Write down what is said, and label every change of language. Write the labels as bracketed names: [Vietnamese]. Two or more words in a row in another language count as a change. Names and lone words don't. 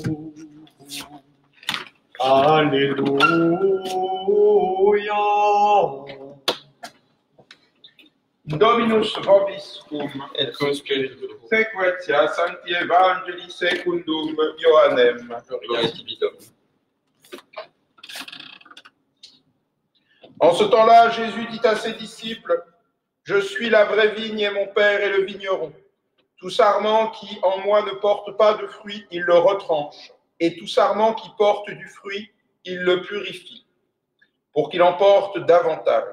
[Latin] Alleluia. Dominus vobiscum, Et cum spiritu tuo. sequentia Sancti Evangelii secundum Ioannem. Gloria et tibi Domini. [French] En ce temps-là, Jésus dit à ses disciples, « Je suis la vraie vigne et mon Père est le vigneron. Tout sarment qui en moi ne porte pas de fruit, il le retranche, et tout sarment qui porte du fruit, il le purifie, pour qu'il en porte davantage.